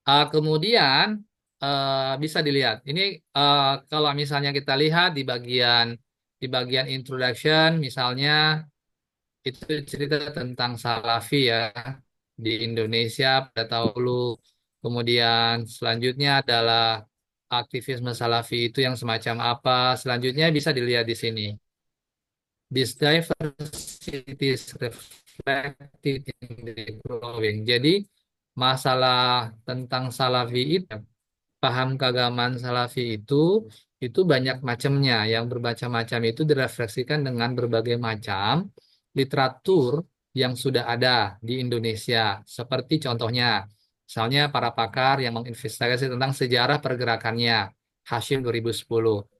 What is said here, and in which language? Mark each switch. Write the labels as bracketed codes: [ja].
[id] Kemudian bisa dilihat. Ini kalau misalnya kita lihat di bagian introduction, misalnya itu cerita tentang Salafi ya di Indonesia pada dahulu. Kemudian selanjutnya adalah aktivisme Salafi itu yang semacam apa. Selanjutnya bisa dilihat di sini. [en] This diversity is reflected in the growing. [id] Jadi masalah tentang Salafi itu, paham keagamaan Salafi itu banyak macamnya. Yang bermacam-macam itu direfleksikan dengan berbagai macam literatur yang sudah ada di Indonesia. Seperti contohnya, misalnya para pakar yang menginvestigasi tentang sejarah pergerakannya, Hashim 2010.